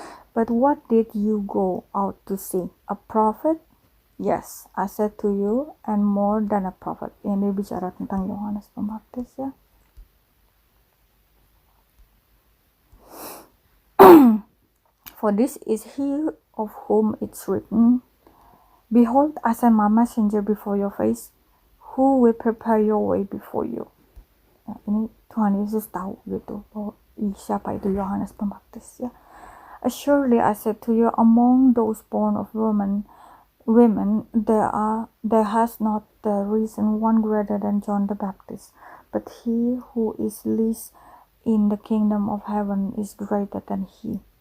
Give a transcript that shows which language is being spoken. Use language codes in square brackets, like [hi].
[en] But what did you go out to see? A prophet? Yes, I said to you, and more than a prophet. [id] Ini bicara tentang Yohanes Pembaptis ya. [en] For this is he of whom it's written, Behold, I send my messenger before your face, who will prepare your way before you. [id] Nah, ini Tuhan Yesus tahu gitu bahwa siapa itu Yohanes Pembaptis ya. [en] Surely I said to you, among those born of women, there has not risen one greater than John the Baptist, but he who is least in the kingdom of heaven is greater than he.